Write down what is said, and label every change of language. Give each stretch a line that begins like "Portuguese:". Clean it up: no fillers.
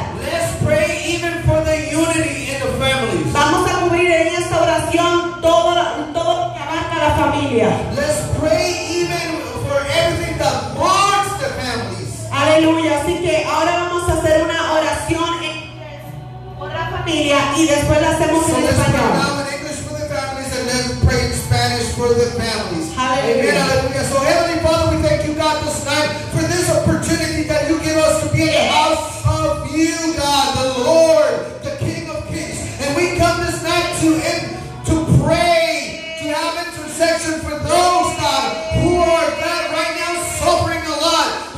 English: Let's pray even for the unity in the families.
Spanish: Vamos a cubrir en esta oración todo lo que abarca la familia.
English: Let's pray even for everything that marks the families.
Spanish: Aleluya. Así que ahora vamos a hacer una oración por la familia y después la hacemos
English: So
Spanish: en
English: let's pray
Spanish: español.
English: now in English for the families and let's pray in Spanish for the families. Hallelujah. Amen. Hallelujah. So Heavenly Father, we thank you, God, this night for this opportunity that you give us to be in the house of you, God, the Lord, the King of Kings. And we come this night to pray, to have intercession for those, God, who are, God, right now suffering a lot.